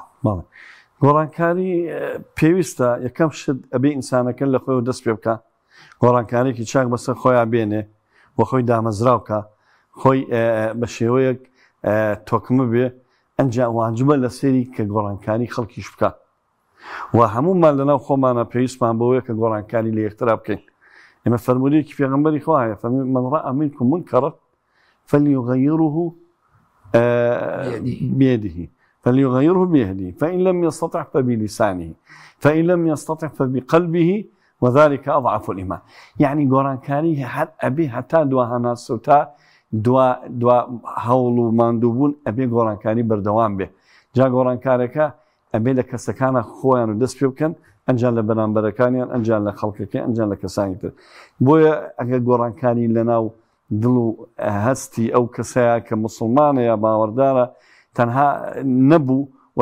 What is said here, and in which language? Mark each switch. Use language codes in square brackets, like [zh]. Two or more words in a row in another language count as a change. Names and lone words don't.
[ckb] گۆڕانکاری پێویستە یەکەم شت ئەبێ ئینسانەکە لە خۆی دەست پێ بکە گۆڕانکارێکی چاک بەسەر خۆیان بێنێ بۆ خۆی دامەزراو بکە خۆی بە شێوەیەک تۆکمە بێ ئەنجام واجبە لە سێری کە گۆڕانکاری خەڵکیش بکە و هەموومان لەناو خۆمانە پێویستمان بەوەیە کە گۆڕانکاری لە یەکترا بکەین ئێمە فەرموویەکی پێغەمبەری خوا هەیە [ar] من رأى منكم منكرا فليغيره بيده فإن لم يستطع فبلسانه فإن لم يستطع فبقلبه وذلك أضعف الإيمان [ckb] يعني گۆڕانکاری هەر ئەبێ هەتا دوا هەناسەوتا دوا هەوڵ و ماندووبوون ئەبێ گۆڕانکاری بەردەوام بێ جا گۆڕانکارەکە ئەبێ لە کەسەکانە خۆیان و دەست پێ بکەن ئەنجام لە بەرامبەرەکانیان ئەنجام لە خەڵکەکە ئەنجام لە کەسانی تر بۆیە ئەگەر گۆڕانکاری لەناو دڵ و هەستی ئەو کەسەیە کە موسڵمانە یا باوەڕدارە تەنها نەبوو و